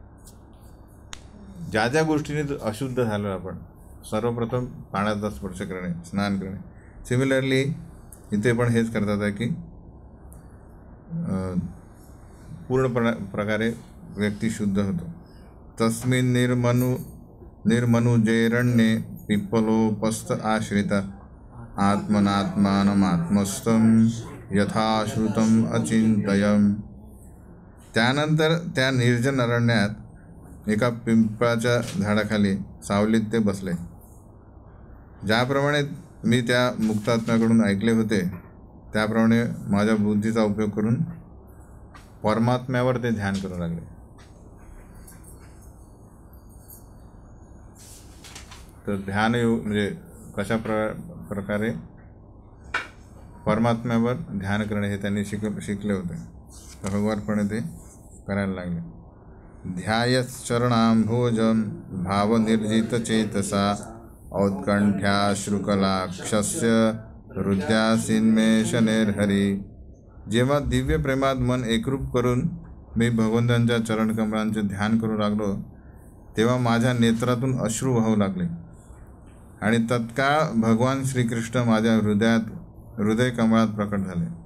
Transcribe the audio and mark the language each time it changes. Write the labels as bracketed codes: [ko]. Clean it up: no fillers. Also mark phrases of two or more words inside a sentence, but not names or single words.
[mr] ज्या गोष्टीने अशुद्ध झालो आपण, सर्वप्रथम पाण्याचा स्पर्श करणे, स्नान करणे. सिमिलरली इथे पण हेच करतात आहे की पूर्ण प्रकारे व्यक्ती शुद्ध होतो. [sa] तस्मिन् निर्मनुजेरण्ये पिप्पलोपस्थ आश्रित आत्मनात्मानमात्मस्थं यथाश्रुतम अचिंतयम्. [mr] त्यानंतर त्या निर्जन अरण्यात एका पिंपळाच्या झाडाखाली सावलीत ते बसले. ज्याप्रमाणे मी त्या मुक्तात्म्याकडून ऐकले होते, त्याप्रमाणे माझ्या बुद्धीचा उपयोग करून परमात्म्यावर ते ध्यान करू लागले. तर ध्यान म्हणजे कशा प्रकारे परमात्म्यावर ध्यान करणे हे त्यांनी शिकले होते. हळूवारपणे ते करायला लागले. [sa] ध्यायश्चरणाम्भोजं भावनिर्जित चेतसा औत्कंठ्याश्रुकलाक्षस्य हृदयासिन्मेषणेर्हरी. [mr] जेव्हा दिव्य प्रेमात मन एकरूप करून मी भगवंतांच्या चरणकमळांचे ध्यान करू लागलो, तेव्हा माझ्या नेत्रातून अश्रू वाहू लागले आणि तत्काळ भगवान श्रीकृष्ण माझ्या हृदय कमळात प्रकट झाले.